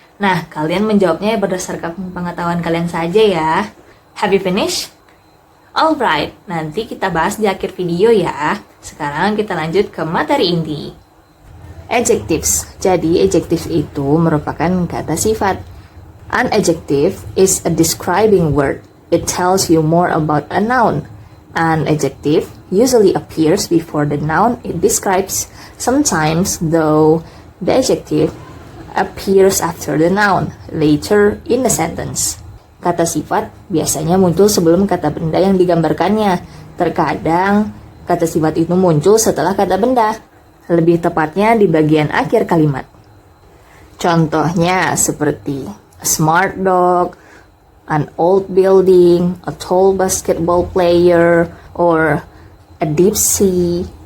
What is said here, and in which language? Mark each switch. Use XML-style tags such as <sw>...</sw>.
<id>Nah, kalian menjawabnya berdasarkan pengetahuan kalian saja ya.</id> <en>Have you finished?</en> <id>Alright, nanti kita bahas di akhir video ya. Sekarang kita lanjut ke materi inti. Adjectives. Jadi, adjective itu merupakan kata sifat.</id> <en>An adjective is a describing word. It tells you more about a noun. An adjective usually appears before the noun it describes. Sometimes, though, the adjective appears after the noun, later in the sentence.</en> <id>Kata sifat biasanya muncul sebelum kata benda yang digambarkannya. Terkadang, kata sifat itu muncul setelah kata benda. Lebih tepatnya di bagian akhir kalimat. Contohnya seperti</id> <en>a smart dog, an old building, a tall basketball player, or a deep sea.</en>